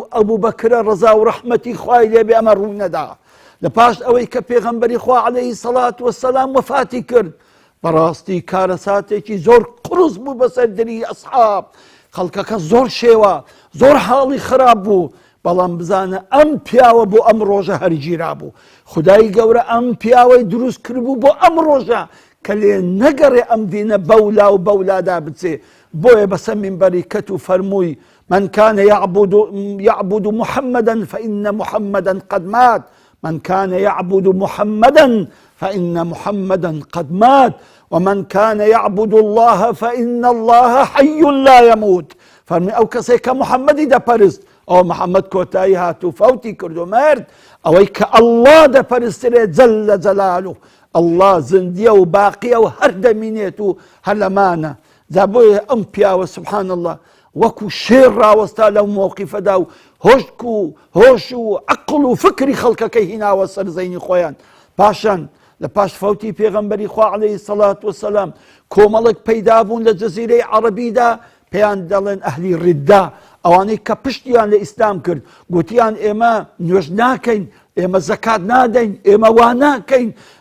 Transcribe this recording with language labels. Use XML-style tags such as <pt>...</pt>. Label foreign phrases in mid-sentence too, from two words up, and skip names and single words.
<ckb>ئەبوو بەکرە ڕەزا و ڕەحمەتی خوای لێبێ ئەمە ڕووی نەدا لە پاش ئەوەی کە پێغەمبەری خوا</ckb> <ar>عەلەیهی سەڵات وەسەلام</ar> <ckb>وەفاتی کرد بەڕاستی کارەساتێکی زۆر قورس بوو بەسەر دڵی ئەسحاب خەڵکەکە زۆر شێوە زۆر حاڵی خراپ بوو بەڵام بزانە ئەم پیاوە بۆ ئەم ڕۆژە هەرگیرا بوو خودای گەورە ئەم پیاوەی دروست کردبوو بۆ ئەم ڕۆژە کە لێ نەگەڕێ ئەم دینە بەولا و بەولادا بچێ بۆیە بەسەر مینبەری کەت و فەرمووی</ckb> <ar>من كان يعبد محمدا فإن محمدا قد مات من كان يعبد محمدا فإن محمدا قد مات ومن كان يعبد الله فإن الله حي لا يموت</ar> <ckb>فەرمی ئەو کەسێک کە محەممەدی دەپەرست ئەو محەممەد کۆتایی هاتوو فەوتی کردو مرد ئەوەی کە ئەڵڵا دەپەرسترێ</ckb> <ar>جەل لە جەلالوه</ar> <ckb>ئەڵڵا زندیە و باقیە و هەر دەمینێت و هەر لەمانە جا بۆیە ئەم پیاوە</ckb> <ar>سوبحان الله</ar> <ckb>وەکو شێر ڕاوەستا لەو مۆقیفەدا و هۆشک و هۆش و عەقڵ و فکری خەڵکەکەی هیناوە سەر زەینی خۆیان پاشان لە پاش فەوتی پێغەمبەری خوا</ckb> <ar>عەلەیهی سەڵات وەسەلام</ar> <ckb>کۆمەڵێک پەیدا بوون لە جەزیرەی عەرەبیدا پێیان دەڵێن ئەهلی ڕیددا ئەوانەی کە پشتیان لە ئیسلام کرد گوتیان ئێمە نوێژ ناکەین ئێمە زەکات نادەین ئێمە وا ناکەین</ckb>